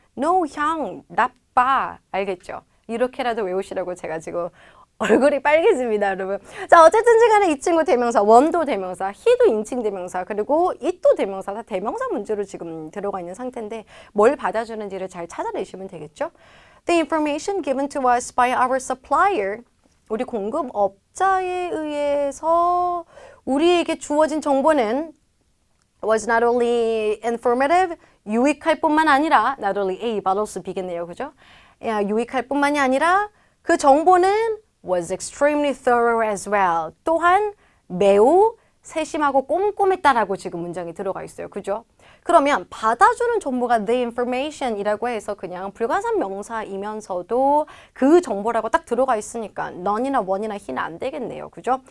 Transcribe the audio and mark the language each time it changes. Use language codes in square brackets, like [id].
[ko] no 형 나빠. 알겠죠? 이렇게라도 외우시라고 제가 지금 얼굴이 빨개집니다, 여러분. 자, 어쨌든 간에 이 친구 대명사, 원도 대명사, he도 인칭 대명사, 그리고 it도 대명사, 다 대명사 문제로 지금 들어가 있는 상태인데 뭘 받아주는지를 잘 찾아내시면 되겠죠? [en] The information given to us by our supplier, [ko] 우리 공급업자에 의해서 우리에게 주어진 정보는 [en] was not only informative, [ko] 유익할 뿐만 아니라 [en] not only A, but also B [ko] 겠네요, 그죠? 유익할 뿐만이 아니라 그 정보는 [en] was extremely thorough as well. [ko] 또한 매우 세심하고 꼼꼼했다라고 지금 문장이 들어가 있어요. 그죠? 그러면 받아주는 정보가 [en] the information [ko] 이라고 해서 그냥 불가산 명사이면서도 그 정보라고 딱 들어가 있으니까 none이나 one이나 he는 안 되겠네요. 그죠?